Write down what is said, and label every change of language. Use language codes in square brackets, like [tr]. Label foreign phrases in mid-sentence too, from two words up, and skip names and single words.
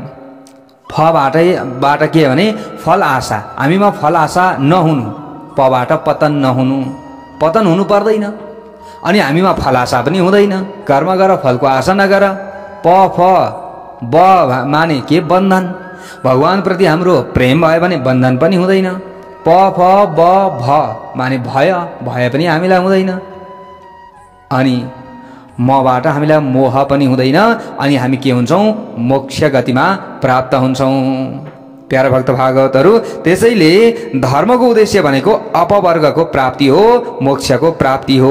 [ne] फबाट के भने फल आशा, हामीमा फल आशा नहुनु, पबाट पतन नहुनु, पतन हुनु पर्दैन। अनि हामीमा फल आशा पनि हुँदैन, कर्म गर फलको आशा नगर। प फ ब माने के, बन्धन। भगवान प्रति हाम्रो प्रेम भयो भने बन्धन पनि हुँदैन। प फ ब भ माने भय, भय पनि हामीलाई हुँदैन। अनि मबाट हामीलाई मोह पनि हुँदैन अनि हामी के हुन्छौँ, मोक्ष गतिमा प्राप्त हुन्छौँ। प्यारा भक्त भागवतहरू, त्यसैले धर्मको उद्देश्य भनेको अपवर्गको प्राप्ति हो, मोक्षको प्राप्ति हो।